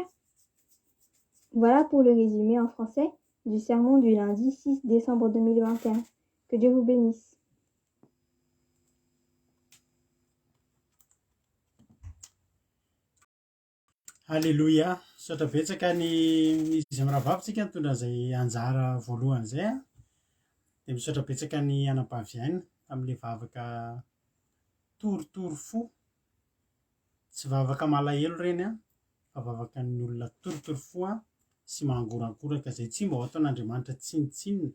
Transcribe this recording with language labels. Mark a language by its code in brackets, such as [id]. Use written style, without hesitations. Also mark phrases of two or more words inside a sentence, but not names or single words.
[fr] Voilà pour le résumé en français du sermon du lundi 6 décembre 2021. Que Dieu vous bénisse. Alléluia. [mg] Saotra betsaka ny izy amin'ny rahavavitsika nitondra izay anjara voalohany izay a. Dia misaotra betsaka ny anam-pahaviaina amin'ilay vavaka toritory fo. Tsy vavaka malahelo ireny a, fa vavaka ny olona toritory fo a sy mangorakoraka izay tsy mba ho ataon'Andriamanitra tsinitsinina.